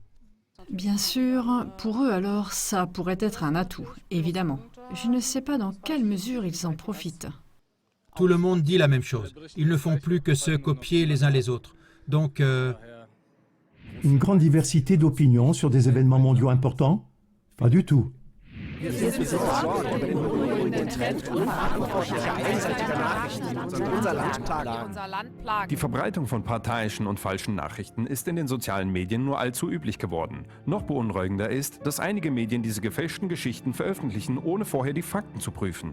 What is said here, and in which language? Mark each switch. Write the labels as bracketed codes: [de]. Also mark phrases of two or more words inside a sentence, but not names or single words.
[fr] Bien sûr, pour eux alors, ça pourrait être un atout, évidemment. Je ne sais pas dans quelle mesure ils en profitent. Tout le monde dit la même chose. Ils ne font plus que se copier les uns les autres. Donc... Une grande diversité d'opinions sur des événements mondiaux importants? Pas du tout. [de] Die Verbreitung von parteiischen und falschen Nachrichten ist in den sozialen Medien nur allzu üblich geworden. Noch beunruhigender ist, dass einige Medien diese gefälschten Geschichten veröffentlichen, ohne vorher die Fakten zu prüfen.